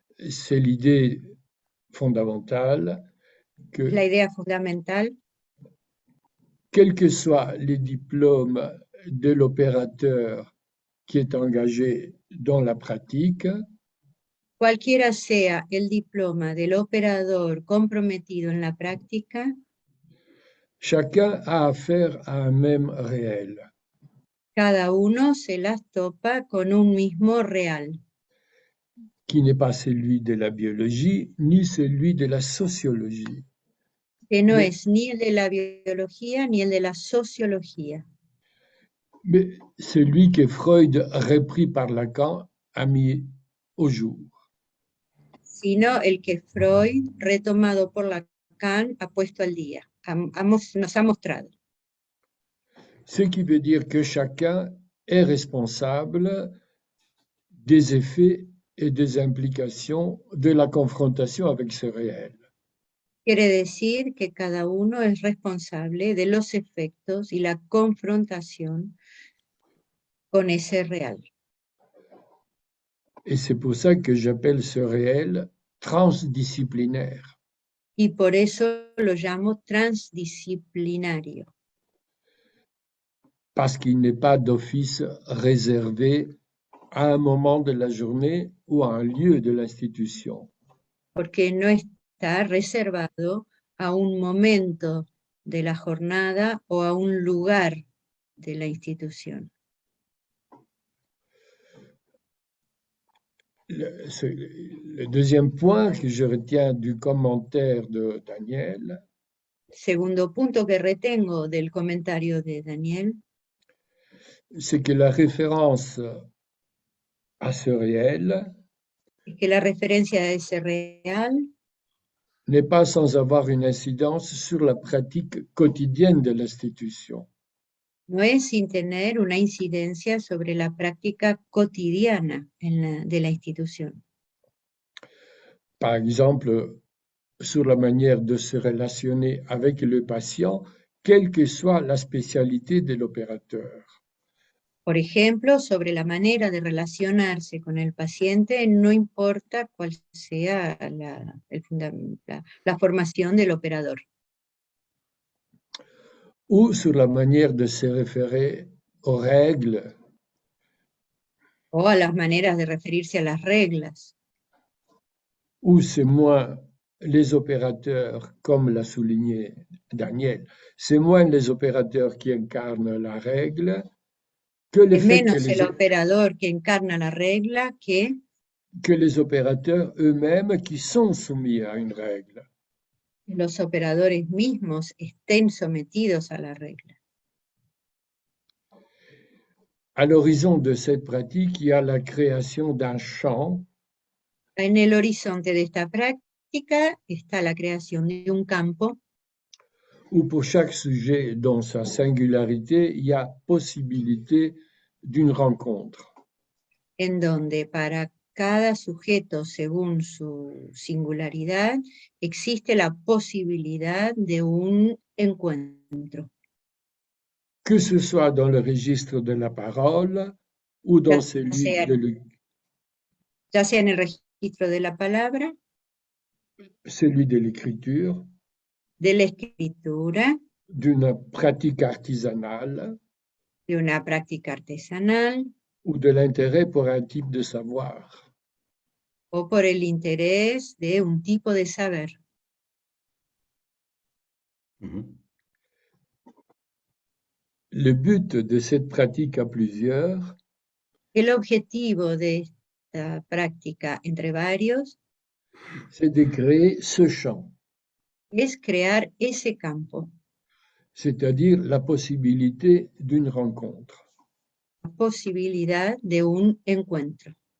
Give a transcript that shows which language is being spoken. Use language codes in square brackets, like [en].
[fr] C'est l'idée fondamentale que, [es] la idea fundamental, [fr] quels que soient les diplômes de l'opérateur qui est engagé dans la pratique, [es] cualquiera sea el diploma del operador comprometido en la práctica, [fr] chacun a affaire à un même réel. [es] Cada uno se las topa con un mismo real. [fr] Qui n'est pas celui de la biologie, ni celui de la sociologie. [es] Que no es ni el de la biología ni el de la sociología. [fr] Mais celui que Freud, repris par Lacan, a mis au jour. [es] Sino el que Freud, retomado por Lacan, ha puesto al día, nos ha mostrado. [fr] Ce qui veut dire que chacun est responsable des effets et des implications de la confrontation avec ce réel. [es] Quiere decir que cada uno es responsable de los efectos y la confrontación con ese real. [fr] Et c'est pour ça que j'appelle ce réel transdisciplinaire. [es] Y por eso lo llamo transdisciplinario. [fr] Parce qu'il n'est pas d'office réservé à un moment de la journée ou à un lieu de l'institution. [es] Porque no está reservado a un momento de la jornada o a un lugar de la institución. [fr] Le deuxième point que je retiens du commentaire de Daniel, [es] Segundo punto que retengo del comentario de Daniel, [fr] c'est que la référence à ce réel [es] es que la referencia a ese real [fr] n'est pas sans avoir une incidence sur la pratique quotidienne de l'institution. [es] no es sin tener una incidencia sobre la práctica cotidiana de la institución. [fr] Par exemple, sur la manière de se relationner avec le patient, quelle que soit la spécialité de l'opérateur. [es] Por ejemplo, sobre la manera de relacionarse con el paciente, no importa cuál sea la formación del operador. [fr] Ou sur la manière de se référer aux règles, [es] O a las maneras de referirse a las reglas. [fr] où c'est moins les opérateurs, comme l'a souligné Daniel, c'est moins les opérateurs qui incarnent la règle que le [es] Es [fr] fait [es] menos el operador que encarna la regla [fr] que les opérateurs eux-mêmes qui sont soumis à une règle. [es] los operadores mismos estén sometidos a la regla. [fr] À l'horizon de cette pratique, il y a la création d'un champ [es] En el horizonte de esta práctica está la creación de un campo [fr] où pour chaque sujet dans sa singularité, il y a possibilité d'une rencontre. [es] en donde para cada sujeto, según su singularidad, existe la posibilidad de un encuentro. [fr] Que ce soit dans le registre de la parole ou dans celui [es] ya sea en el registro de la palabra, [fr] de l'écriture, [es] de la escritura, [fr] d'une pratique artisanale [es] de una práctica artesanal, [fr] ou de l'intérêt pour un type de savoir. [es] o por el interés de un tipo de saber. [fr] Le but de cette pratique à plusieurs, [es] El objetivo de esta práctica entre varios [fr] c'est de créer ce champ, [es] es crear ese campo, [fr] c'est-à-dire la possibilité d'une rencontre. [es] la posibilidad de un encuentro.